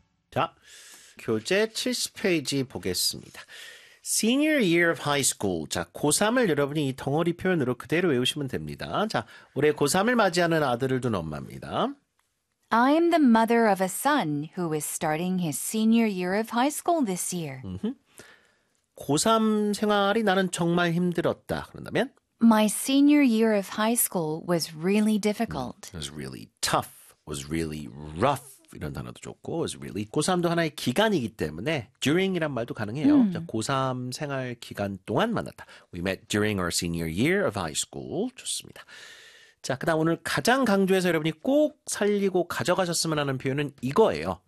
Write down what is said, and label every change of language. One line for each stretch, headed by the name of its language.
Korean: 자, 교재 70페이지 보겠습니다.
English: Senior year of high school.
Korean: 자, 고3을 여러분이 이 덩어리 표현으로 그대로 외우시면 됩니다. 자, 올해 고3을 맞이하는 아들을 둔 엄마입니다.
English: I am the mother of a son who is starting his senior year of high school this year.
Korean: 고3 생활이 나는 정말 힘들었다. 그런다면?
English: My senior year of high school was really difficult. It was really tough. Was really rough.
Korean: 이런 단어도 좋고
English: was really.
Korean: 고3도 하나의 기간이기 때문에 during이란 말도 가능해요. 자, 고3 생활 기간 동안 만났다.
English: We met during our senior year of high school.
Korean: 좋습니다. 자, 그다음 오늘 가장 강조해서 여러분이 꼭 살리고 가져가셨으면 하는 표현은 이거예요.